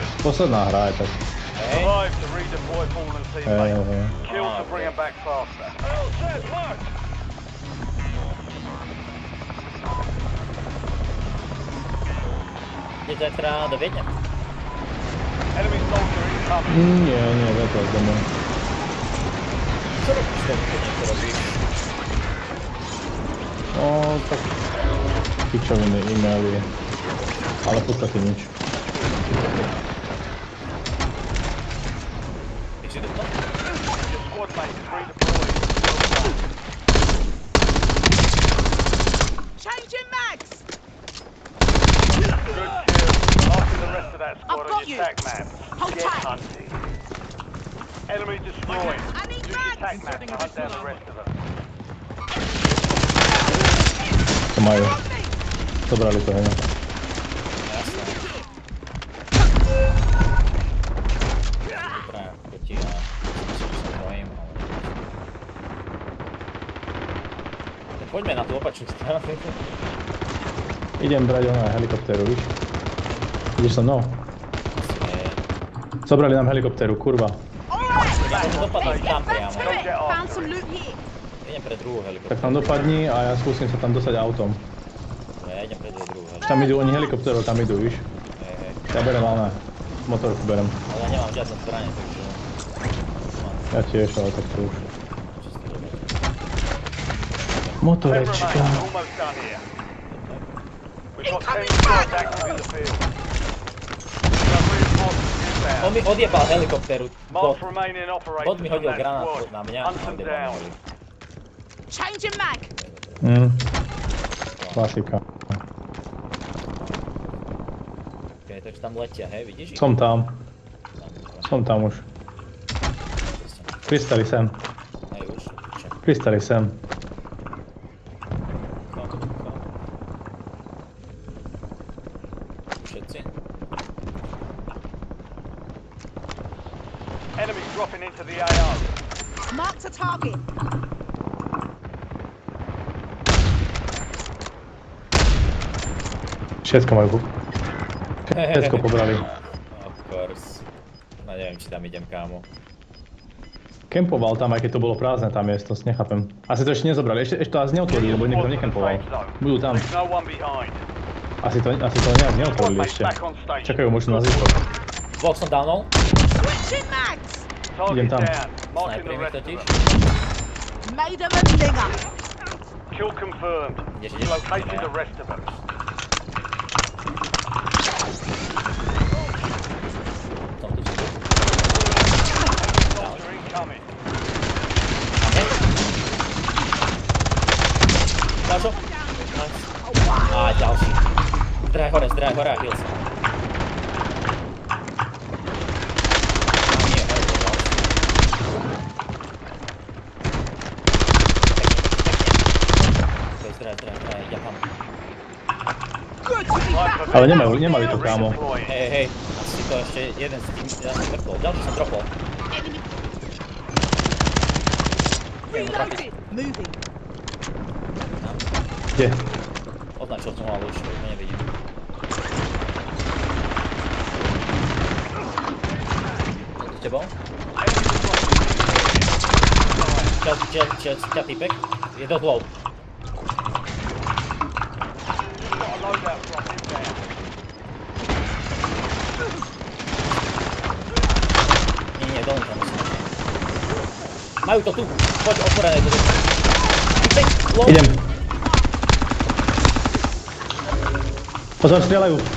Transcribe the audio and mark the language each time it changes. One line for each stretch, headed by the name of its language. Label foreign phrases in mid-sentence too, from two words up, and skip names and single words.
Slovak: Posledná hra je tak.
English: Survive to redeploy fallen teammates. Kill to bring them back faster.
Slovak: Idete teda do Viedne?
English: Enemy soldier incoming.
Slovak: Nie, letos domov. Co robíš to, keď niečo robíš? No, tak... pičoviny, e-maily. Ale v podstate nič. Ty si to?
English: Your squad mate is redeployed. Changing mags! Good kill. Marking the rest of that squad on your attack map. Hold Get tight. hunting. Enemy destroyed. I need Use your mags. attack map to hunt down the rest of them.
Slovak: To majú. Zobrali to, hej. Jasné. Dobrá, proti a... myslím, že sa bojím, ale... Tak poďme na tú opačnú stranu. Idem brať na helikoptéru, víš? Ideš so mnou? Nie. Zobrali nám helikoptéru, kurva. Ja môžem dopadnúť tam priamo.
English: Found some loot here.
Slovak: Idem pre druhú Tak helikoptéru. tam dopadni a ja skúsim sa tam dostať autom. Ja idem pre druhú helikoptéru. Tam idú, oni helikoptérov tam idú, víš? Hej. Ja berem ale motorku berem. Ale ja nemám žiadne zbranie, takže... Ja tiež, ale tak to už. Čisto dobre. Ten Motorečka.
English: remains. Almost done here. We've got 10 squads active in the field. We have reinforcements On inbound.
Slovak: mi odjebal helikoptéru. Bot.
English: Mark remaining operators
Slovak: Bot mi
English: from
Slovak: hodil
English: that
Slovak: granát
English: squad.
Slovak: na mňa.
English: Hunt them down. Changing mag.
Slovak: Klasika. Okay, takže tam letia, hej, vidíš ich? Som tam. Tam, Som tam už. Pristali sem. hej, už. Čo? Pristali sem. Všetci?
English: Enemies dropping into the AO. Marked a target.
Slovak: Všetko majú. Všetko pobrali.
English: Of course.
Slovak: No neviem, či tam idem, kámo. Kempoval tam, aj keď to bolo prázdne tá miestnosť, nechápem. Asi to ešte nezobrali, ešte to asi neotvorili, lebo niekto nekempoval. Budú tam.
English: Leave no one behind.
Slovak: Asi to nejak neotvorili
English: Squad
Slovak: ešte.
English: mates back on station.
Slovak: Čakajú možno na zvyšok. Dvoch som downol.
English: Switching mags.
Slovak: Idem
English: Target
Slovak: tam.
English: down. Marking the
Slovak: Snajper mi
English: rest of
Slovak: totiž.
English: them. Made them a linger. Kill confirmed.
Slovak: Ideš,
English: We
Slovak: ideš?
English: located
Slovak: Ja.
English: the rest of them.
Slovak: Som tu čisto.
English: Soldier incoming.
Slovak: Dáš ho? Nice. Á, ďalší. Zdrhaj hore a heal sa. Nie, hore, to ďalší. Pekne. Zdrhaj, ja tam.
English: Good to be back.
Slovak: Ale nemali to, kámo.
English: Redeploying.
Slovak: Hej, asi to ešte jeden z tým, ja som vrtol. Ďalší som dropol.
English: Reloaded. Moving.
Slovak: Kde? Označil som ho, ale už ho nevidím. S tebou? Čas, týpek. Je dosť low.
English: Got a loadout drop inbound.
Slovak: Nie, dolný tam musím. Majú to tu. Poď, otvorené to tu. Týpek, low. Idem. Pozor, strieľajú.